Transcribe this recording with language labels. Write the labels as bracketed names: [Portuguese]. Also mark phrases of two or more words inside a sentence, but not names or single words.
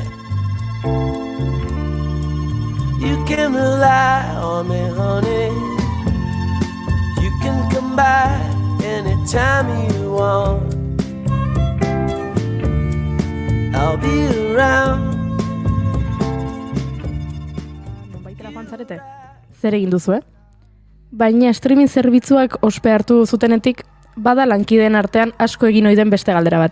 [English] You can rely on me, honey. You can come by anytime you want. I'll be around. [Basque] Zer egin duzu, Baina streaming zerbitzuak ospe hartu zutenetik, bada lankideen artean asko egin ohi den beste galdera bat.